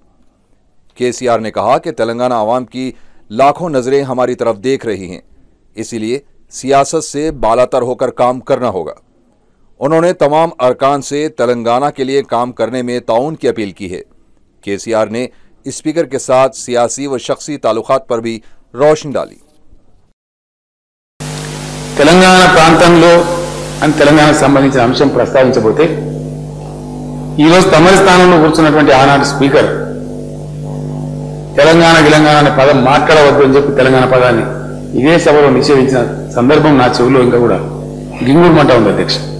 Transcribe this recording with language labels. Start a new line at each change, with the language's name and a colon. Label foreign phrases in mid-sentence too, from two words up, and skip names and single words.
Urdu: KCR نے کہا کہ تلنگانہ عوام کی لاکھوں نظریں ہماری طرف دیکھ رہی ہیں، اسی لیے سیاست سے بالاتر ہو کر کام کرنا ہوگا۔ انہوں نے تمام ارکان سے تلنگانہ کے لیے کام کرنے میں تعاون کی اپیل کی ہے۔ KCR نے اسپیکر کے ساتھ سیاسی و شخصی تعلقات پر بھی روشنی ڈالی۔
Telugu: తెలంగాణ ప్రాంతంలో అని తెలంగాణకు సంబంధించిన అంశం ప్రస్తావించబోతే ఈరోజు తమరి స్థానంలో కూర్చున్నటువంటి ఆనాటి స్పీకర్ తెలంగాణ అనే పదం మాట్లాడవద్దు అని చెప్పి తెలంగాణ పదాన్ని ఇదే సభలో నిషేధించిన సందర్భం నా చెవులో ఇంకా కూడా గింగురుమంట ఉంది అధ్యక్ష.